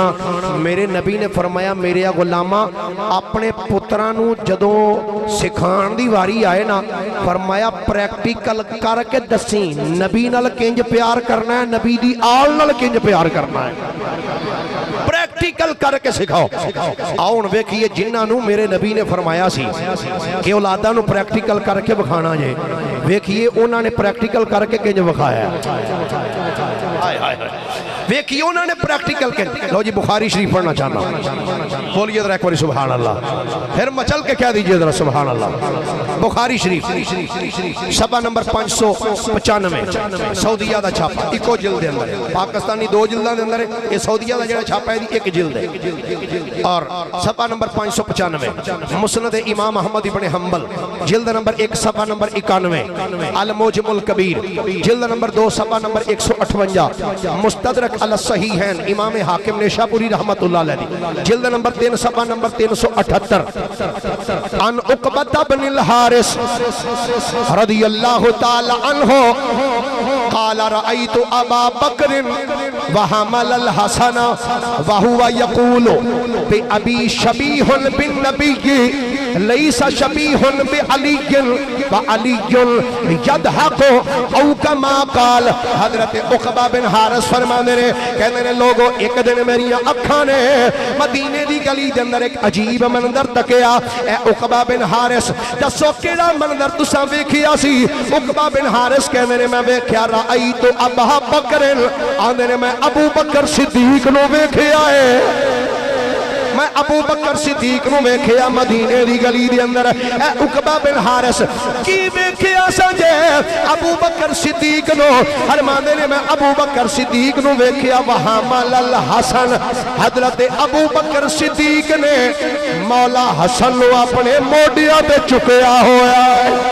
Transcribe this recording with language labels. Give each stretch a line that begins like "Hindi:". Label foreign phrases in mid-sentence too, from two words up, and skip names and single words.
Punjabi: میرے نبی نے فرمایا میرے غلاما اپنے پتراں نوں جدوں سکھان دی واری آئے نا، فرمایا پریکٹیکل کرکے دسی نبی نال کنج پیار کرنا ہے، نبی دی آل نال کنج پیار کرنا ہے، پریکٹیکل کرکے سکھاؤ. آؤ ہن ویکھیے جنہاں میرے نبی نے فرمایا سی کہ اولاداں نوں پریکٹیکل کرکے وکھانا جے، ویکھیے انہوں نے پریکٹیکل کرکے کنج وکھایا. ویکھیے انہوں نے پریکٹیکل کے. لو جی بخاری شریف پڑھنا چاہنا,
Urdu: بولیے ذرا ایک بار
Arabic: سبحان الله,
Urdu: پھر مچل کے کہہ دیجیے ذرا
Arabic: سبحان الله.
Urdu: بخاری شریف صفحہ نمبر 595، سعودیہ کا چھاپا، اکو جلد کے اندر، پاکستانی 2 جلداں کے اندر، یہ سعودیہ کا جو چھاپا ہے ایک جلد ہے. اور صفحہ نمبر 595 مسند امام احمد ابن حنبل، جلد نمبر 1 صفحہ نمبر 91، ال معجم کبیر جلد نمبر 2 صفحہ نمبر 158، مستدرک الصحیحین امام حاکم نیشاپوری رحمۃ اللہ علیہ، جلد نمبر 3 صفحہ نمبر 378,
Arabic: عن عقبة بن حارث رضي الله تعالى عنه قال رأيت أبا بكر و حمل الحسن و هو يقول بأبي شبيه بالنبي ليس شبيه بعلي و علي يضحك أو كما قال.
Punjabi: حضرت عقبہ بن حارث فرماتے نے، کہتے نے لوگوں ایک دن میریاں اکھاں نے مدینے دی گلی دے اندر ایک عجیب منظر تکیا. اے عقبہ بن حارث دسو کیڑا منظر تساں ویکھیا سی? عقبہ بن حارث کہتے نے میں ویکھیا
Arabic: رأيت أبا بكر,
Punjabi: آندے نے میں ابو بکر صدیق نوں ویکھیا ہے، میں ابو بکر صدیق نوں ویکھیا مدینے دی گلی دے اندر. اے عقبہ بن حارث کی ویکھیا سنجے ابو بکر صدیق نوں، فرماندے نے میں ابو بکر صدیق نوں ویکھیا وہاں مل حسن، حضرت ابو بکر صدیق نے مولا حسن نوں اپنے موڈھیاں تے چکیا ہویا ہے.